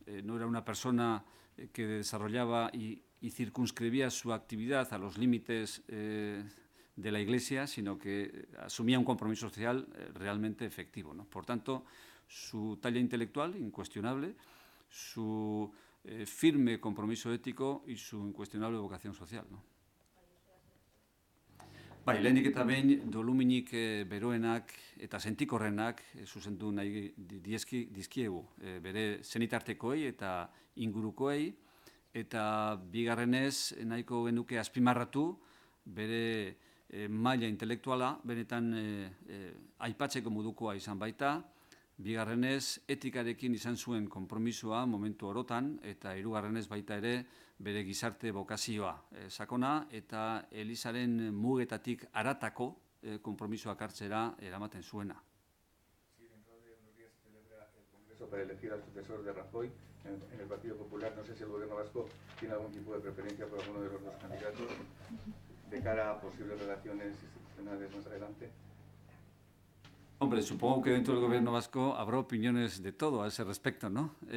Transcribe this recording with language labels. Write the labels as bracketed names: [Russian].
[Spanish] No era una persona que desarrollaba y circunscribía su actividad a los límites de la Iglesia, sino que asumía un compromiso social realmente efectivo, ¿no? Por tanto, su talla intelectual, incuestionable, su firme compromiso ético y su incuestionable vocación social, ¿no? [Basque] Bai, lehenik eta behin doluminik beroenak eta sentikorrenak zuzendu nahi dizkiegu bere senitartekoei eta ingurukoei, eta bigarrenez nahiko genuke azpimarratu bere maila intelektuala benetan aipatzeko modukoa izan baita, bigarrenez etikarekin izan zuen konpromisoa momentu orotan, eta hirugarrenez baita ere bere gizarte bokazioa sakona eta Elizaren mugetatik haratako konpromisoak hartzera eramaten zuena. [Spanish] Sí, dentro de unos días se celebra el Congreso para elegir al sucesor de Rajoy en el Partido Popular. No sé si el Gobierno vasco tiene algún tipo de preferencia por alguno de los dos candidatos de cara a posibles relaciones institucionales más adelante. Hombre, supongo que dentro del Gobierno vasco habrá opiniones de todo a ese respecto, ¿no?